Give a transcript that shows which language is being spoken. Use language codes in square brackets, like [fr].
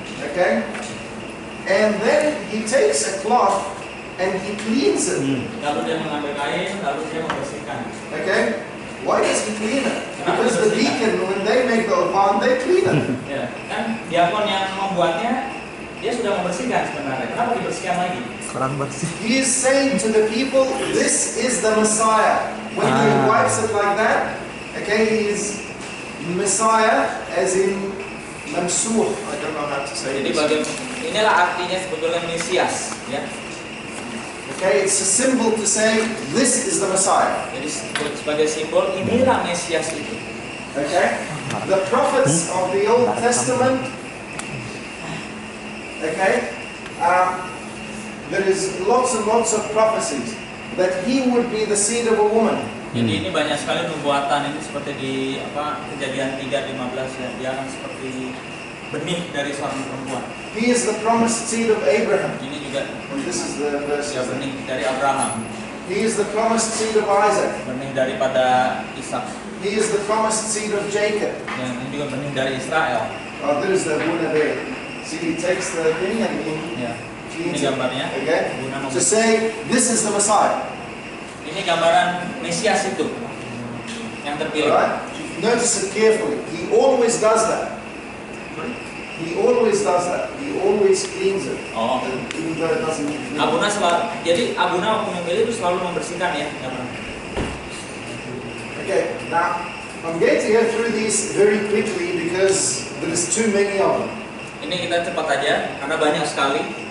[en] okay, and then he takes a cloth and he cleans it. [id] Lalu dia mengambil kain, lalu dia membersihkan. [en] Okay, why does he clean it? Because the deacon, when they make the ulpan, they clean it. [id] Ya, kan diakon yang membuatnya dia sudah membersihkan sebenarnya. Kenapa dibersihkan lagi? Kurang bersih. [en] He is saying to the people, this is the Messiah. When he wipes it like that, okay, he is Messiah as in Mansuh. I don't know how to say [id] Jadi [en] it. [id] inilah artinya sebetulnya Mesias, ya. [en] Okay, it's a symbol to say, this is the Messiah. [id] Jadi sebagai simbol inilah Mesias itu. [en] Okay, the prophets of the Old Testament, okay, there is lots and lots of prophecies that he would be the seed of a woman. [id] Jadi ini banyak sekali nubuatan ini seperti di Kejadian 3:15 ya, dia akan seperti benih dari seorang perempuan. [en] He is the promised seed of Abraham. [id] Ini juga [en] And this is the verse. [id] ya benih dari Abraham, [en] He is the promised seed of Isaac. [id] benih daripada Ishak, [en] He is the promised seed of Jacob. [id] dan ini juga benih dari Israel. [en] Oh, there is the Abuna there. See, he takes the thing and he [id] Ya. Ini [en] cleans it. [id] gambarnya. [en] Okay, [id] Abuna [en] to say, this is the Messiah. [id] Ini gambaran Mesias itu yang terpilih. [en] Alright? Notice it carefully. He always does that. He always does that. He always cleans it. Oh. Even though it doesn't need cleaning. [id] Abuna selalu, jadi Abuna waktu memilih itu selalu membersihkan ya. [en] Okay, now I'm going to go through these very quickly because there is too many of them. [id] Ini kita cepat aja karena banyak sekali.